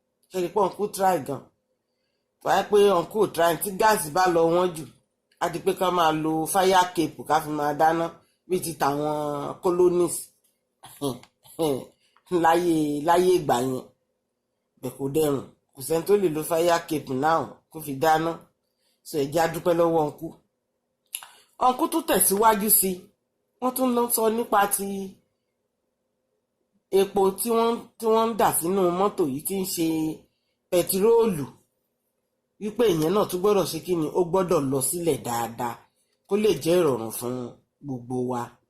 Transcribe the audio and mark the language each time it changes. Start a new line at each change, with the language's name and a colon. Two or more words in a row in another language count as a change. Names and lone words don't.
Yoruba: Ṣé rí pé ọ̀nkú try gan? Tó bá yẹ pé ọ̀nkú ò try, tí gáàsì bá lọ wọ́n jù, á di pé ká máa lo
English: fire cape
Yoruba: ká fi máa dáná bíi ti tàwọn colonies láyé, láyé ìgbà yẹn. Bẹ́ẹ̀ kò dẹrùn. Kò sẹ́ni tó lè lo
English: fire cape now
Yoruba: kó fi dáná. So, ẹ jẹ́ á dúpẹ́ lọ́wọ́ ọ̀nkú. Ọ̀nkú tún tẹ̀síwájú sí i. Wọ́n tún lọ sọ nípa ti epo tí wọ́n, tí wọ́n ń dà sínú mọ́tò yìí tí ń ṣe pẹtiróòlù. Wípé ìyẹn náà tún gbọ́dọ̀ ṣe kí ni, ó gbọ́dọ̀ lọ sílẹ̀ dáadáa kó lè jẹ́ ìrọ̀rùn fún gbogbo wa.